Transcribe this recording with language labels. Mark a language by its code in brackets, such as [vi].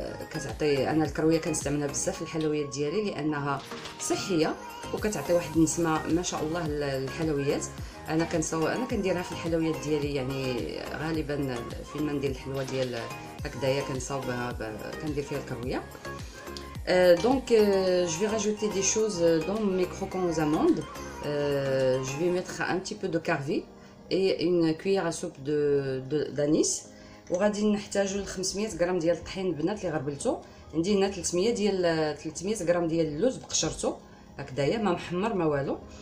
[ar] كتعطي، انا الكرويه كنستعملها بزاف في الحلويات ديالي لانها صحيه وكتعطي واحد النسمه ما شاء الله للحلويات. انا كنديرها في الحلويات ديالي، يعني غالبا فين ما ندير الحلوه ديال هكذايا كنصاوبها كندير فيها الكرويه. [fr] Donc je vais rajouter des choses dans mes croquants aux amandes. Je vais mettre un petit peu de carvi et une cuillère à soupe d'anis. [ar] وغادي نحتاجو 500 غرام ديال الطحين البنات اللي غربلتو. عندي هنا 300 غرام ديال اللوز بقشرتو هكذايا، ما محمر ما والو.